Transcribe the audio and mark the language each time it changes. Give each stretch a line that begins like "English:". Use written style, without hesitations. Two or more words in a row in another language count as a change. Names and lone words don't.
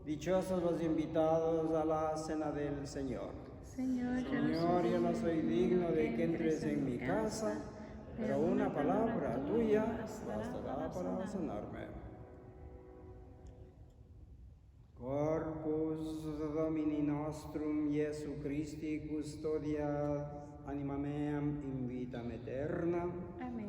Spanish: Dichosos los invitados a la cena del Señor. Señor, yo no soy digno de que entres en mi casa, pero una palabra tuya bastará para sanarme.
Latin: Corpus Domini nostrum Iesu Christi custodia anima meam in vitam aeternam.
Spanish: Amén.